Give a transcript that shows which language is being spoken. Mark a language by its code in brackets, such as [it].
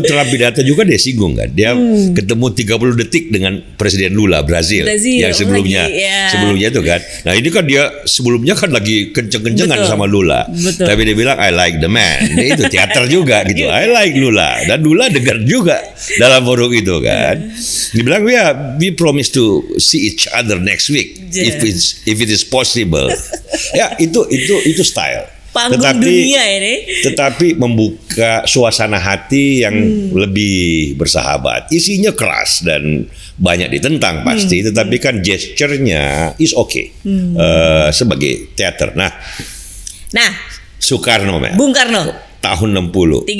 [id] Trump pidato juga dia singgung kan. Dia ketemu 30 detik dengan Presiden Lula Brazil yang sebelumnya itu kan. Nah ini kan dia sebelumnya kan lagi kenceng-kencengan sama Lula. Tapi dia bilang [en] I like the man. [id] Dia itu teater juga gitu. [en] I like Lula, [id] dan Lula dengar juga dalam forum itu kan. Dia bilang [en] we promise to see each other next week if it is possible. [id] Ya itu style. Panggung dunia ini. Tetapi membuka suasana hati yang lebih bersahabat. Isinya keras dan banyak ditentang pasti, tetapi kan gesture-nya [en] is okay [id] sebagai teater. Nah Soekarno, Bung Karno tahun 60